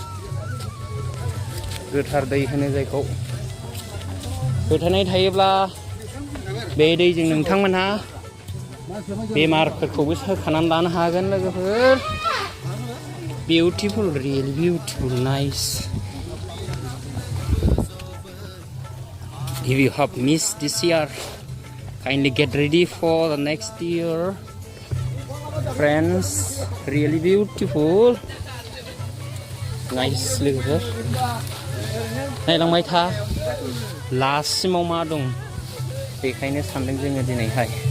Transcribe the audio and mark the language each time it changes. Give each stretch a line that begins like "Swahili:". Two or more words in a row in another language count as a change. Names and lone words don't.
Bodo: गोथार दै होनो जायखौ फोथायनाय थायोब्ला बे दैजों नोंथांमोनहा बेमारफोरखौबो सोखानानै लानो हागोन लोगोफोर
English: beautiful really beautiful nice if you have missed this year kindly get ready for the next year friends really beautiful
Bodo: nice लोगोफोर नायलांबाय था लास्टसिमाव मा दं बेखायनो सानदों जोङो दिनैहाय